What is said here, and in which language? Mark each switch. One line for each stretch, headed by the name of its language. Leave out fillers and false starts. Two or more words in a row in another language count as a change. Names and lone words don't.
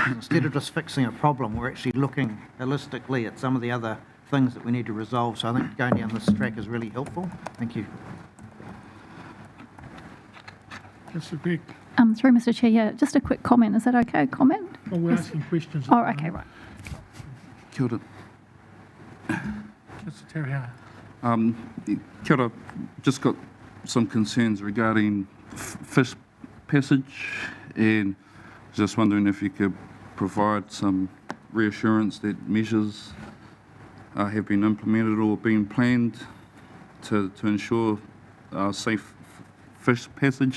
English: Instead of just fixing a problem, we're actually looking holistically at some of the other things that we need to resolve. So I think going down this track is really helpful. Thank you. Councillor Greg. Through Mr. Chair, yeah, just a quick comment. Is that okay? Comment? Well, we're asking questions. Oh, okay, right.
Māori: Kia ora.
English: Councillor Terry.
Māori: Kia ora.
English: Just got some concerns regarding fish passage, and just wondering if you could provide some reassurance that measures have been implemented or been planned to ensure safe fish passage.